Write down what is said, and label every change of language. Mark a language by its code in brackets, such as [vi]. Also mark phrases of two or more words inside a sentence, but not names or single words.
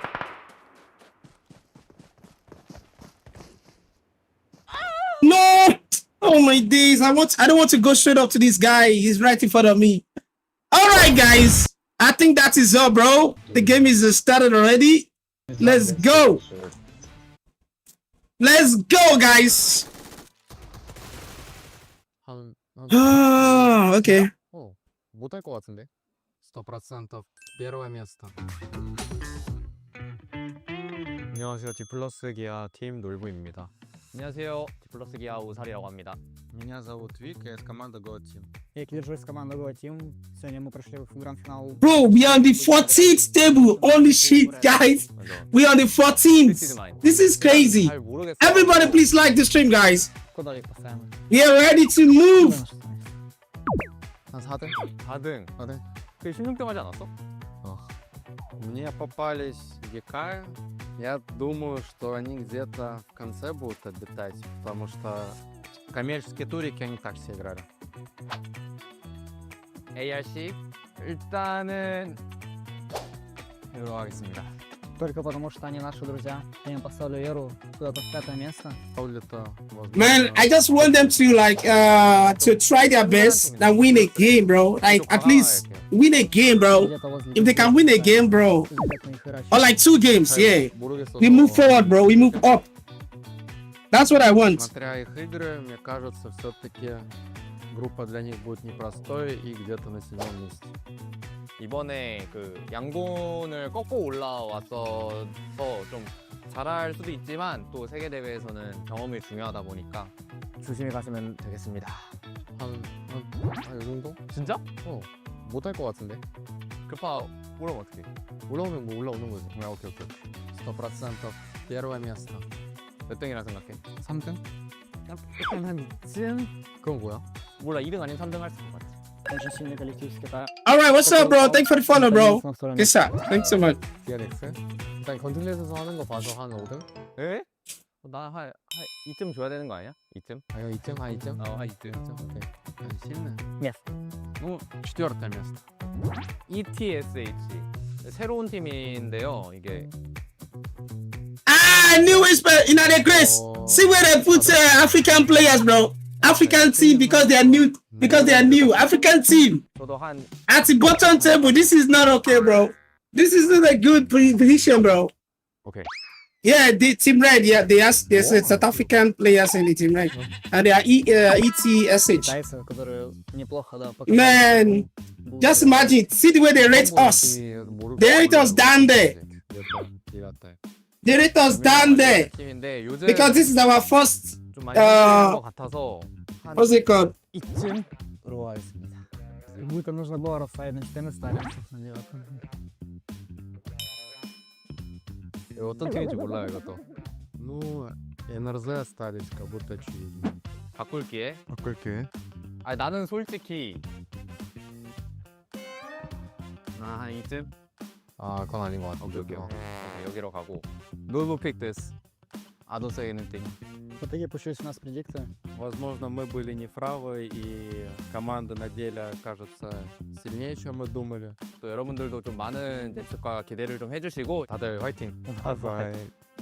[en] No! Oh my days. I don't want to go straight up to this guy. He's right in front of me. Alright, guys. I think that is all, bro. The game is started already. Let's go. Let's go, guys. Oh, okay. [ko] 못할 것 같은데. 100% [ru] первое место. [ko] 안녕하세요. 디플러스 기아 팀 놀부입니다. 안녕하세요. 디플러스 기아 우살이라고 합니다. [ru] Меня зовут Вик, я из команды Go Team. Я держусь с командой Go Team. Сегодня мы прошли в гранд-финал. [en] Bro, we are on the 14th table. Holy shit, guys. We are on the 14th. This is crazy. [ko] 잘 모르겠어요. [en] Everybody, please like the stream, guys. [ru] Куда их поставим? [en] We are ready to move. [ko] 한 4등? 4등. 4등? 그 16등 하지 않았어? [ru] Мне попались ГК. Я думаю, что они где-то в конце будут обитать, потому что коммерческие турики они так все играли. [ko] ARC 일단은 이로 하겠습니다. [ru] Только потому, что они наши друзья. Я им поставлю Веру куда-то в 5-е место. [en] Man, I just want them to to try their best and win a game, bro. Like at least win a game, bro. If they can win a game, bro, or like 2 games, yeah. We move forward, bro. We move up. That's what I want. [ru] Смотря их игры, мне кажется, все-таки группа для них будет непростой и где-то на 7-м месте. [ko] 이번에 그 양곤을 꺾고 올라와서 좀 잘할 수도 있지만 또 세계 대회에서는 경험이 중요하다 보니까 조심히 가시면 되겠습니다. 한 이 정도? 진짜? 못할 것 같은데. 급파 올라오면 어떡해? 올라오면 뭐 올라오는 거지. 오케이. [ru] 100% первое место. [ko] 몇 등이라 생각해? 3등? 약간 한 이쯤? 그건 뭐야? 몰라, 2등 아니면 3등 할 수 있을 것 같아. [ru] Очень сильный коллектив из Китая. [en] Alright, what's up, bro? Thanks for the follow, bro. Good shot. Thanks so much. DRX? [ko] 일단 건틀렛에서 하는 거 봐서 한 5등? 에? 나 2점 줘야 되는 거 아니야? 2점? 아니요 2점? 한 2점? 한 2점. 오케이. 한 10는? [ru] Место. Ну, 4-е место. [ko] ETSH 새로운 팀인데요. 이게 [en] I knew it's in the grace. See where they put African players, bro. African team because they are new. Because they are new. African team. [ko] 저도 한 [en] At the bottom table, this is not okay, bro. This is not a good position, bro. [ko] 오케이. [en] Yeah, the team red. Yeah, there's South African players in the team red, and they are ETSH. [ru] Китайцы, которые неплохо, да, [en] Man, just imagine. See the way they rate us. They rate us down there. They rate us down there [ko] 팀인데 요즘 [en] because this is our first. [ko] 좀 많이 힘든 것 같아서 한 [en] What's it called? [ko] 이쯤으로 하겠습니다. [ru] Будет нужно было расставить на 4 места. [ko] 이거 어떤 팀인지 몰라요 이것도. [ru] Ну, NRZ остались, как будто очевидно. [ko] 바꿀게. 바꿀게. 나는 솔직히 한 2쯤? 그건 아닌 것 같아. 오케이. 여기로 가고. [en] Normal pick this. I don't say anything. [ru] В итоге получились у нас предикты. Возможно, мы были неправы, и команда на деле кажется сильнее, чем мы думали. [ko] 또 여러분들도 좀 많은 예측과 기대를 좀 해주시고 다들 화이팅! [en] Bye.